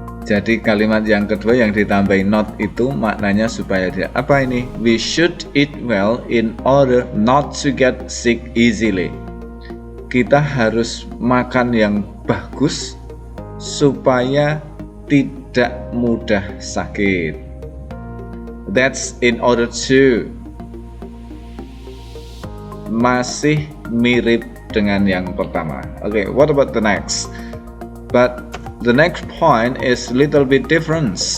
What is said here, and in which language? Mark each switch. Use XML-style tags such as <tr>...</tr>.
<id>Jadi kalimat yang kedua yang ditambahin not itu maknanya supaya tidak. Apa ini?</id> <en>We should eat well in order not to get sick easily.</en> <id>Kita harus makan yang bagus supaya tidak mudah sakit.</id> <en>That's in order to.</en> <id>Masih mirip dengan yang pertama.</id> <en>What about the next? But the next point is little bit different.</en>